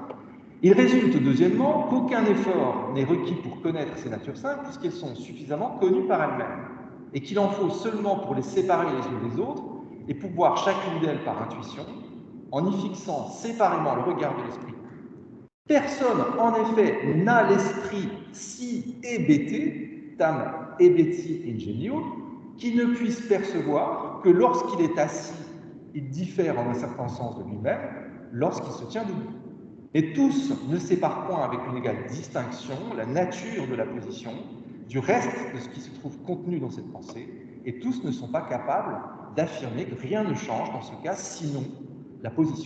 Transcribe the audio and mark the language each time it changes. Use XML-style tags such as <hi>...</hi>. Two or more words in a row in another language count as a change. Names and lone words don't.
<fr>Il résulte, deuxièmement, qu'aucun effort n'est requis pour connaître ces natures simples, puisqu'elles sont suffisamment connues par elles-mêmes, et qu'il en faut seulement pour les séparer les unes des autres, et pour voir chacune d'elles par intuition, en y fixant séparément le regard de l'esprit. Personne, en effet, n'a l'esprit si hébété,</fr> <la>tam hebeti ingenio,</la> <fr>qui ne puisse percevoir que lorsqu'il est assis, il diffère en un certain sens de lui-même lorsqu'il se tient debout. Et tous ne séparent point avec une égale distinction la nature de la position du reste de ce qui se trouve contenu dans cette pensée, et tous ne sont pas capables d'affirmer que rien ne change dans ce cas, sinon la position.</fr>